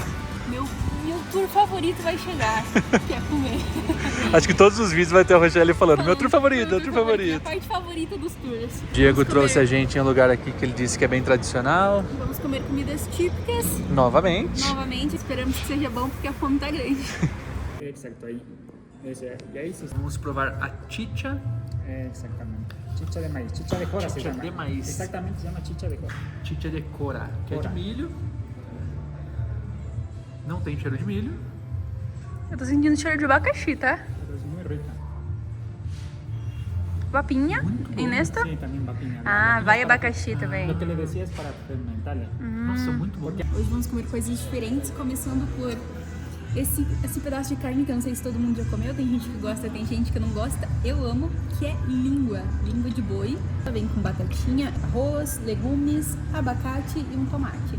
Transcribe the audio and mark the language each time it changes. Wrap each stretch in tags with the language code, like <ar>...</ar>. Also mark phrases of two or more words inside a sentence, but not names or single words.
<pt>Meu tour favorito vai chegar, que é comer. Acho que todos os vídeos vai ter a Rochelle falando, meu tour favorito, meu tour favorito. A parte favorita dos tours. Diego trouxe a gente em um lugar aqui que ele disse que é bem tradicional. Vamos comer comidas típicas. Novamente. Novamente, esperamos que seja bom porque a fome tá grande.</pt> <es>Exacto, ahí. Y ahí sí.</es> <pt>Vamos provar a chicha.</pt> <es>Exactamente. Chicha de maíz, chicha de cora se Chicha llama. de maíz. Exactamente, se llama chicha de cora.</es> <pt>Chicha de cora, que é de milho. Não tem cheiro de milho. Eu tô sentindo cheiro de abacaxi, tá?</pt> <es>Pero es muy rica.</es> <pt>Papinha, Muito em bom. nesta?</pt> <es>Sí, también va piña.</es> <pt>Ah, vai abacaxi também.</pt> <es>Lo que le decía es para fermentarla.</es> <pt>Nossa, muito bom. Hoje vamos comer coisas diferentes, começando por esse pedaço de carne que eu não sei se todo mundo já comeu, tem gente que gosta, tem gente que não gosta. Eu amo, que é língua de boi. Ela vem com batatinha, arroz, legumes, abacate e um tomate.</pt>